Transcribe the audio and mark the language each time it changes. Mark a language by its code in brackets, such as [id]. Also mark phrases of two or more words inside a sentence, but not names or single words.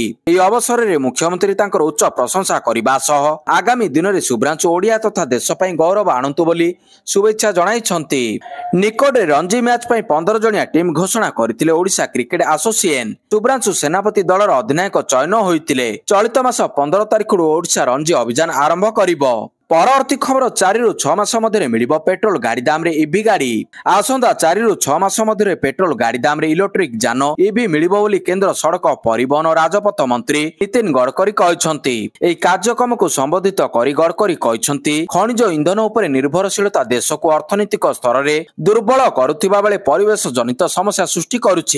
[or] ଏହି ଅବସର ରେ ମୁଖ୍ୟମନ୍ତ୍ରୀ ତାଙ୍କର ଉଚ୍ଚ ପ୍ରଶଂସା କରିବା ସହ ଆଗାମୀ ଦିନ ରେ ଶୁଭ୍ରାଂଶୁ ଓଡ଼ିଆ ତଥା ଦେଶ ପାଇଁ ଗୌରବ ଆଣନ୍ତୁ ବୋଲି ଶୁଭେଚ୍ଛା ଜଣାଇଛନ୍ତି। ନିକଟେ ରଣଜୀ ମ୍ୟାଚ ପାଇଁ 15 ଜଣିଆ ଟିମ ଘୋଷଣା କରିଥିଲେ ଓଡ଼ିଶା କ୍ରିକେଟ ଏସୋସିଏସନ। ଶୁଭ୍ରାଂଶୁ ସେନାପତି ଦଳର ଅଧିନାୟକ ଚୟନ ହୋଇଥିଲେ। ଚଳିତ ମାସ 15 ତାରିଖ ଓଡ଼ିଶା ରଣଜୀ ଅଭିଯାନ ଆରମ୍ଭ କରିବ। ପରବର୍ତ୍ତୀ ଖବର 4 ରୁ 6 ମାସ ମଧ୍ୟରେ ମିଳିବ ପେଟ୍ରୋଲ ଗାଡ଼ି ଦାମରେ ଇଭି ଗାଡ଼ି। ଆସନ୍ତା 4 ରୁ 6 ମାସ ମଧ୍ୟରେ ପେଟ୍ରୋଲ ଗାଡ଼ି ଦାମରେ ଇଲେକ୍ଟ୍ରିକ୍ ଯାନ ଇଭି ମିଳିବ ବୋଲି କେନ୍ଦ୍ର ସଡ଼କ ପରିବହନ ଓ ରାଜପଥ ମନ୍ତ୍ରୀ ନିତିନ ଗଡ଼କରୀ କହିଛନ୍ତି। ଏହି କାର୍ଯ୍ୟକ୍ରମକୁ ସମ୍ବୋଧିତ କରି ଗଡ଼କରୀ କହିଛନ୍ତି, ଖଣିଜ ଇନ୍ଧନ ଉପରେ ନିର୍ଭରଶୀଳତା ଦେଶକୁ ଅର୍ଥନୈତିକ ସ୍ତରରେ ଦୁର୍ବଳ କରୁଥିବା ବେଳେ ପରିବେଶ ଜନିତ ସମସ୍ୟା ସୃଷ୍ଟି କରୁଛି।